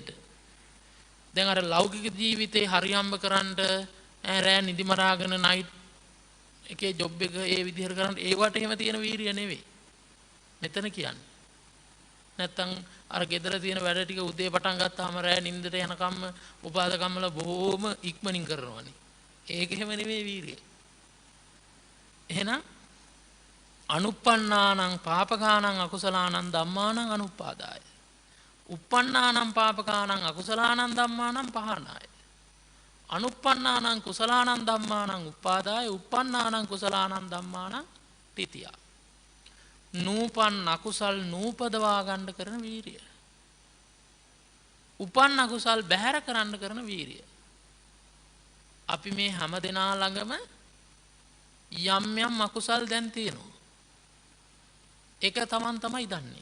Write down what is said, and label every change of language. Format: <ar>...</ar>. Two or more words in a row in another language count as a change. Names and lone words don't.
<si>දැන් අර ලෞකික ජීවිතේ හරියම්බ කරන්න රෑ නිදි මරාගෙන නයිට් එකේ ජොබ් එක ඒ විදිහට කරන්න ඒවට එහෙම තියෙන වීරිය නෙවෙයි. මෙතන කියන්නේ. නැත්තම් අර ගෙදර තියෙන වැඩ ටික උදේ පටන් ගත්තාම රෑ නිින්දට යනකම්ම උපාදකම්මල බොහොම ඉක්මනින් කරනවානේ. ඒක එහෙම නෙවෙයි වීරිය.</si> <pi>එහෙනම් අනුප්පන්නානං පාපකානං අකුසලානං ධම්මානං අනුපාදාය. uppannānaṁ pāpakānaṁ akusalaanaṁ dhammānaṁ pahānāය. අනුප්පන්නානං කුසලානං ධම්මානං උපාදාය uppannānaṁ කුසලානං ධම්මානං තිතියා.</pi> <si>නූපන් අකුසල් නූපදවා ගන්න කරන වීරිය. උපන් අකුසල් බැහැර කරන්න කරන වීරිය. අපි මේ හැම දෙනා ළඟම යම් යම් අකුසල් දැන් තියෙනවා. ඒක තමයි දන්නේ.</si>